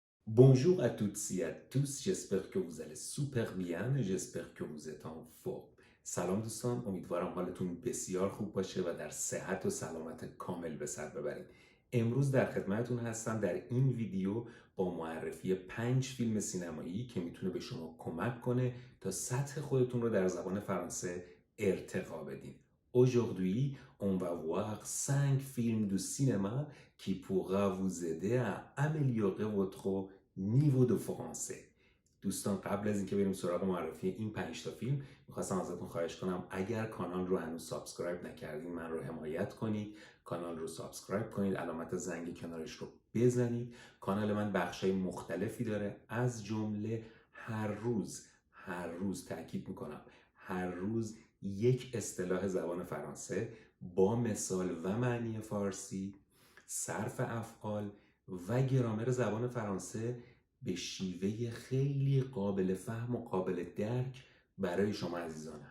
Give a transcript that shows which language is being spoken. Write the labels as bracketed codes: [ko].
[fr] Bonjour à toutes et à tous, j'espère que vous allez super bien et j'espère که vous êtes en forme. [fa] سلام دوستان، امیدوارم حالتون بسیار خوب باشه و در صحت و سلامت کامل به سر ببرید. امروز در خدمتتون هستم در این ویدیو با معرفی 5 فیلم سینمایی که میتونه به شما کمک کنه تا سطح خودتون رو در زبان فرانسه ارتقا بدین. [fr] Aujourd'hui, on va voir 5 films de cinéma qui pourra vous aider à améliorer votre niveau de français. [fa] دوستان قبل از اینکه بریم سراغ معرفی این 5 تا فیلم میخواستم ازتون خواهش کنم اگر کانال رو هنوز سابسکرایب نکردین من رو حمایت کنید، کانال رو سابسکرایب کنید، علامت زنگ کنارش رو بزنید. کانال من بخشای مختلفی داره، از جمله هر روز تاکید میکنم هر روز یک اصطلاح زبان فرانسه با مثال و معنی فارسی، صرف افعال و گرامر زبان فرانسه به شیوه خیلی قابل فهم و قابل درک برای شما عزیزان.